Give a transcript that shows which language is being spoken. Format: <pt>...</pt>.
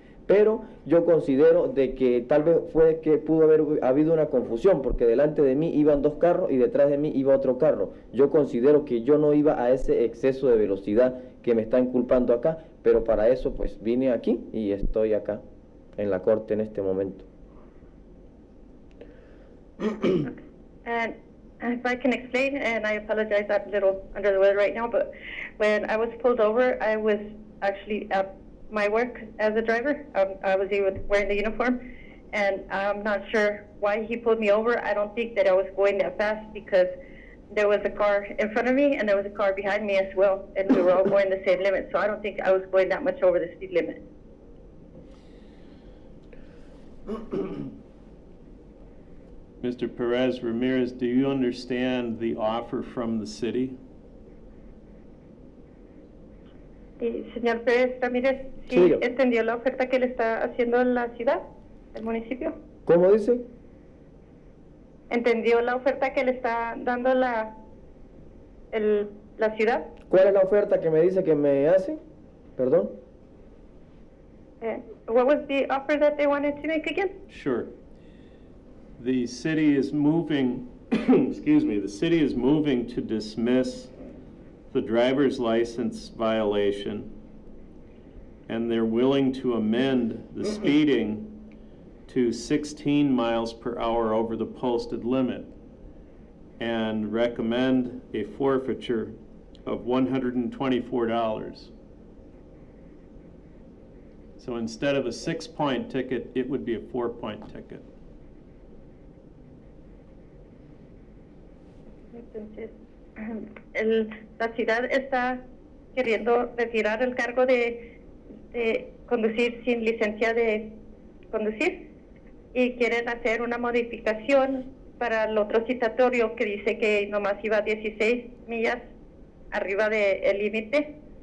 <es>Pero yo considero de que tal vez fue que pudo haber habido una confusión porque delante de mí iban dos carros y detrás de mí iba otro carro. Yo considero que yo no iba a ese exceso de velocidad que me está inculpando acá, pero para eso pues vine aquí y estoy acá en la corte en este momento.</es> <en>And if I can explain, and I apologize, I'm a little under the weather right now, but when I was pulled over, I was actually at my work as a driver. I was even wearing the uniform, and I'm not sure why he pulled me over. I don't think that I was going that fast because there was a car in front of me and there was a car behind me as well, and we were all going the same limit, so I don't think I was going that much over the speed limit. Mr. Perez Ramirez, do you understand the offer from the city?</en> <es>Señor Pérez Ramírez, ¿sí Sí. entendió la oferta que le está haciendo la ciudad, el municipio? ¿Cómo dice? ¿Entendió la oferta que le está dando la ciudad? ¿Cuál es la oferta que me dice que me hace? Perdón.</es> <en>What was the offer that they wanted to make again? Sure. The city is moving, excuse me, the city is moving to dismiss the driver's license violation, and they're willing to amend the speeding to 16 miles per hour over the posted limit and recommend a forfeiture of $124. So instead of a 6-point ticket, it would be a 4-point ticket.</en> <es>Entonces, la ciudad está queriendo retirar el cargo de conducir sin licencia de conducir y quieren hacer una modificación para el otro citatorio que dice que nomás iba 16 millas arriba del límite</es>